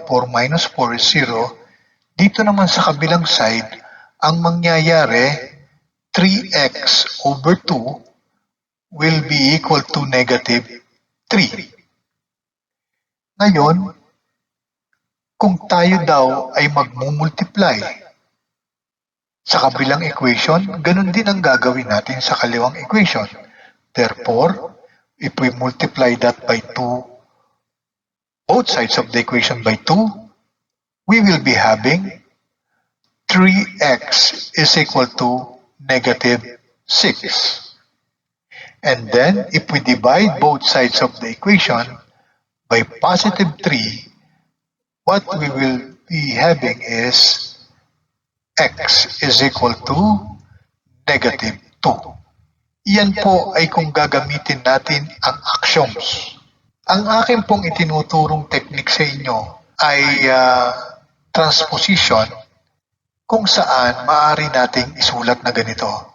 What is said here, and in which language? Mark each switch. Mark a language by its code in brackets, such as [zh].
[en] 4 minus 4 is 0. [tl] Dito naman sa kabilang side, ang mangyayari, [en] 3x over 2 will be equal to negative 3. [tl] Ngayon, kung tayo daw ay magmumultiply sa kabilang equation, ganun din ang gagawin natin sa kaliwang equation. [en] Therefore, if we multiply that by 2, both sides of the equation by 2, we will be having 3x is equal to negative 6. And then, if we divide both sides of the equation by positive 3, what we will be having is x is equal to negative 2. [tl] Iyan po ay kung gagamitin natin ang axioms. Ang akin pong itinuturong technique sa inyo ay transposition, kung saan maaari nating isulat na ganito.